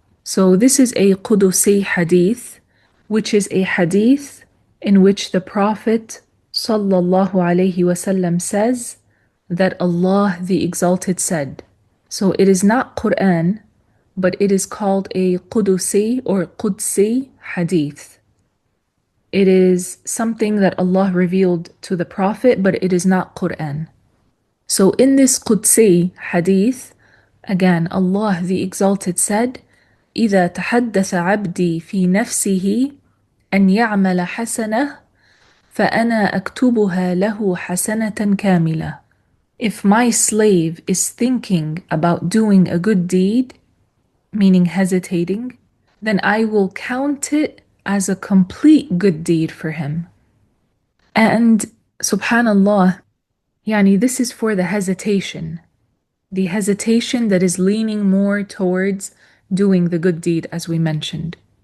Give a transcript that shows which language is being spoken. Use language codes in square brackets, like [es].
[en] So this is a Qudusi hadith, which is a hadith in which the Prophet sallallahu alaihi wasallam says that Allah the Exalted said. So it is not Quran, but it is called a Qudusi or Qudsi hadith. It is something that Allah revealed to the Prophet, but it is not Quran. So in this Qudsi hadith, again, Allah the Exalted said, [ar] إذا تحدث عبدي في نفسه أن يعمل حسنة فأنا أكتبها له حسنة كاملة. [en] If my slave is thinking about doing a good deed, meaning hesitating, then I will count it as a complete good deed for him. And subhanallah, this is for the hesitation that is leaning more towards doing the good deed, as we mentioned.